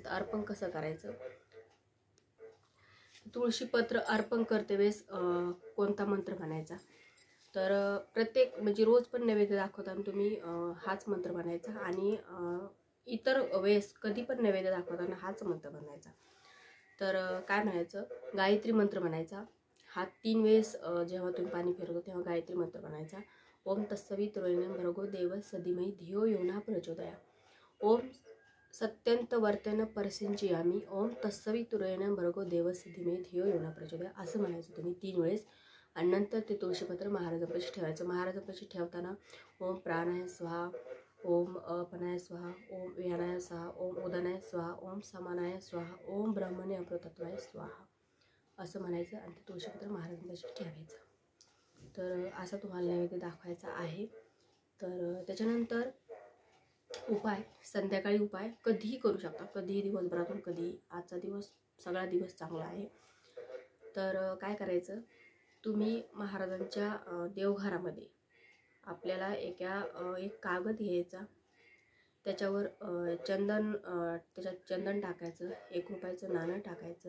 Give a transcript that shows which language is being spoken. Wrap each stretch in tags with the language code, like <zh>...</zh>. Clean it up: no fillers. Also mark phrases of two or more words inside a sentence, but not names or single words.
<mr>तर अर्पण कसं करायचं, तुळशीपत्र अर्पण करते वेळेस कोणता मंत्र म्हणायचा, तर प्रत्येक म्हणजे रोज पण नैवेद्य दाखवताना तुम्ही हाच मंत्र म्हणायचा आणि इतर वेळेस कधी पण नैवेद्य दाखवताना हाच मंत्र म्हणायचा. तर काय म्हणायचं, गायत्री मंत्र म्हणायचा. हा 3 वेळेस जेव्हा तुम्ही पाणी फिरवतो तेव्हा गायत्री मंत्र म्हणायचा.</mr> <sa>ओम तत्सवितुर्वरेण्यं भर्गो देवस्य धीमहि धियो यो नः प्रचोदयात्. ओम सत्यंतवर्तेन परसिंचयामि. ओम तत्सवितुर्वरेण्यं भर्गो देवस्य धीमहि धियो यो नः प्रचोदयात्.</sa> <mr>असं म्हणायचं तुम्ही 3 वेळेस. आणि नंतर ते तुळशीपत्र महाराजांपाशी ठेवायचं. महाराजांपाशी ठेवताना</mr> <sa>ओम प्राणाय स्वाहा, ओम अपनाय स्वाहा, ओम व्यानाय स्वाहा, ओम उदानाय स्वाहा, ओम समानाय स्वाहा, ओम ब्रह्मणे अमृतत्वाय स्वाहा</sa> <mr>असं म्हणायचं आणि ते तुळशीपत्र महाराजांपाशी ठेवायचं. तर असा तुम्हाला नैवेद्य दाखवायचा आहे. तर त्याच्यानंतर उपाय, संध्याकाळी उपाय कधीही करू शकता, कधीही दिवसभरातून कधीही. आजचा दिवस सगळा दिवस चांगला आहे. तर काय करायचं, तुम्ही महाराजांच्या देवघरामध्ये आपल्याला एक कागद घ्यायचा, त्याच्यावर त्याच्यात चंदन टाकायचं, 1 रुपयाचं नाणं टाकायचं.</mr>